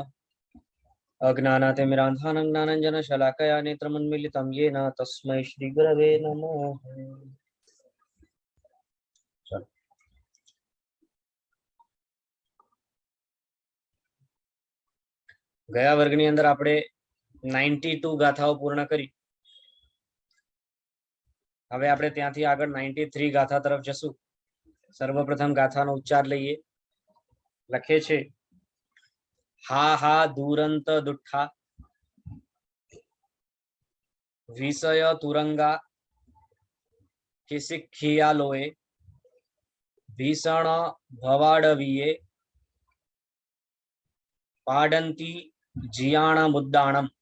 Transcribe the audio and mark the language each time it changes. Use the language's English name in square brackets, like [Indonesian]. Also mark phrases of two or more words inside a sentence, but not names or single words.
[Sanskrit] अज्ञानातिमिरान्धानं ज्ञानञ्जनशलाकया नेत्रमुन्मीलितं येन तस्मै श्रीगुरवे नमः। [Gujarati] ગયા વર્ગની અંદર આપણે 92 ગાથાઓ પૂર્ણ કરી। હવે આપણે ત્યાંથી આગળ 93 ગાથા તરફ જશું। સર્વપ્રથમ ગાથાનો ઉચ્ચાર લઈએ। લખે છે [Prakrit languages] हा हा दूरंत दुठ्ठा विषय तुरंगा किसिखिया लोए भीषण भवाडवीये पाडंती जियाण मुद्दाणम।